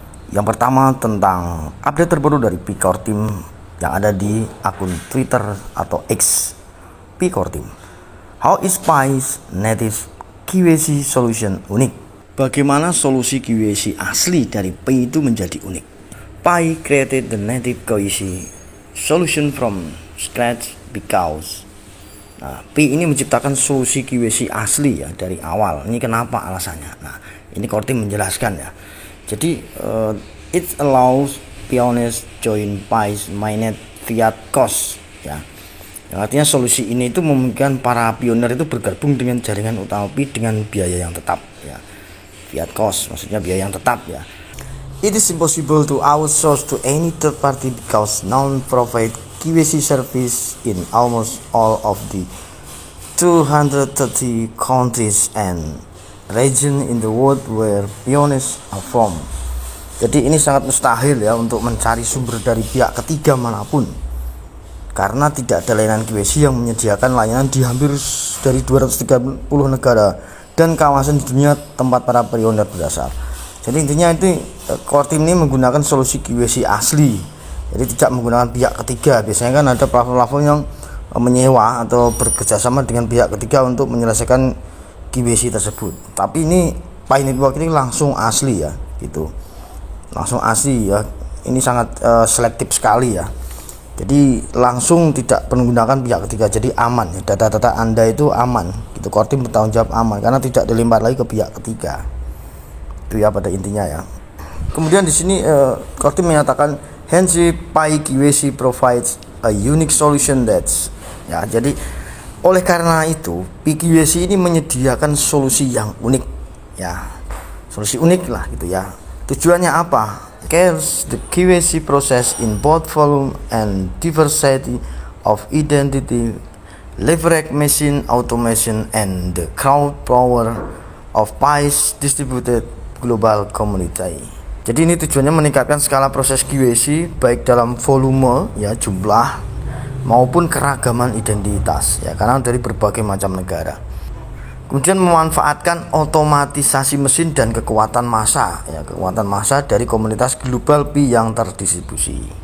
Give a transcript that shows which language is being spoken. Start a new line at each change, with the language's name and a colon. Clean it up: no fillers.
Indonesian: Yang pertama tentang update terbaru dari P-Core Team yang ada di akun Twitter atau X P-Core Team.
English: How is Pi's native KYC solution unik?
Indonesian: Bagaimana solusi KYC asli dari Pi itu menjadi unik?
English: Pi created the native KYC solution from scratch because
Indonesian: Pi ini menciptakan solusi KYC asli ya dari awal. Ini kenapa alasannya? Nah, ini Core Team menjelaskan ya. Jadi
English: it allows pioneers join Pi's mainnet fiat cost
Indonesian: ya. Yang artinya solusi ini itu memungkinkan para pioner itu bergabung dengan jaringan utama Pi dengan biaya yang tetap ya. Fiat cost maksudnya biaya yang tetap ya.
English: It is impossible to outsource to any third party because none provide KYC service in almost all of the 230 countries and region in the world where pioneers are from.
Indonesian: Jadi ini sangat mustahil ya untuk mencari sumber dari pihak ketiga manapun, karena tidak ada layanan KYC yang menyediakan layanan di hampir dari 230 negara dan kawasan di dunia tempat para pioner berasal. Jadi intinya itu Core Team ini menggunakan solusi KYC asli. Jadi tidak menggunakan pihak ketiga. Biasanya kan ada platform-platform yang menyewa atau bekerjasama dengan pihak ketiga untuk menyelesaikan KYC tersebut. Tapi ini Pi Network ini langsung asli ya, gitu. Langsung asli ya. Ini sangat selektif sekali ya. Jadi langsung tidak menggunakan pihak ketiga. Jadi aman ya. Data-data Anda itu aman. Gitu. Core Team bertanggung jawab aman karena tidak dilempar lagi ke pihak ketiga. Itu ya pada intinya ya. Kemudian di sini Core Team menyatakan
English: hence Pi KYC provides a unique solution that's
Indonesian: ya. Jadi oleh karena itu Pi KYC ini menyediakan solusi yang unik ya. Solusi unik lah gitu ya. Tujuannya apa?
English: Cares the KYC process in both volume and diversity of identity, leverage machine automation and the crowd power of Pi's distributed global community.
Indonesian: Jadi ini tujuannya meningkatkan skala proses KYC baik dalam volume ya, jumlah maupun keragaman identitas ya, karena dari berbagai macam negara. Kemudian memanfaatkan otomatisasi mesin dan kekuatan massa ya, kekuatan massa dari komunitas global Pi yang terdistribusi.